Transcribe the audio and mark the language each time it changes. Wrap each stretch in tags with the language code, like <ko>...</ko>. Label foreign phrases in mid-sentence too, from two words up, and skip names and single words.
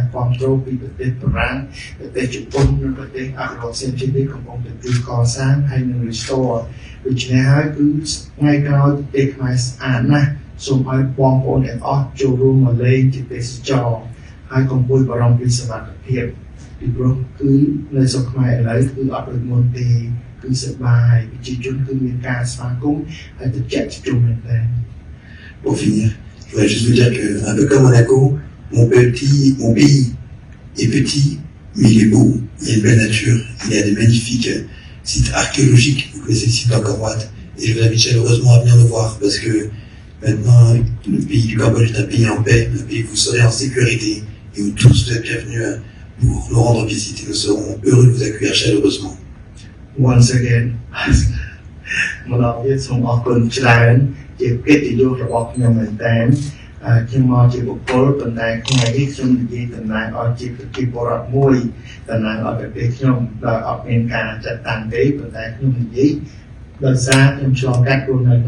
<km>គ្រប់គ្រងពីប្រទេសបារាំងប្រទេសជប៉ុននិងប្រទេសអភិវឌ្ឍផ្សេងៗនេះកំពុងតែកសាងហើយនឹង restore ដូច្នេះហើយគឺថ្ងៃក្រោយប្រទេសខ្មែរស្អាតណាស់សូមឲ្យបងប្អូនទាំងអស់ចូលរួមមកលេងជាទេសចរហើយកុំព្រួយបារម្ភពីសុវត្ថិភាពពីព្រោះគឺនៅស្រុកខ្មែរឥឡូវគឺអត់ដូចមុនទេគឺសប្បាយប្រជាជនគឺមានការស្វាគមន៍ហើយទៅចាក់ជុំមែនទេ</km> <fr>Pour finir, je voudrais juste vous dire que, un peu comme Monaco, mon pays est petit, mais il est beau. Il y a une belle nature, il y a des magnifiques sites archéologiques. Vous connaissez le site d'Angkor Wat, et je vous invite chaleureusement à venir le voir parce que maintenant, le pays du Cambodge est un pays en paix, un pays où vous serez en sécurité et où tous vous êtes bienvenus pour nous rendre visite et nous serons heureux de vous accueillir chaleureusement.</fr> <en>Once again,</en> <km>មកដល់ទៀតសូមអរគុណច្រើនជាកិត្តិយសរបស់ខ្ញុំមែនតើខ្ញុំមកជាបុគ្គលប៉ុន្តែថ្ងៃនេះខ្ញុំនិយាយតំណាងឲ្យជាប្រជាពលរដ្ឋ មួយតំណាងឲ្យប្រទេសខ្ញុំដោយអត់មានការចាត់តាំងទេប៉ុន្តែខ្ញុំនិយាយដោយសារខ្ញុំឆ្លងកាត់ខ្លួននៅក្នុង</km>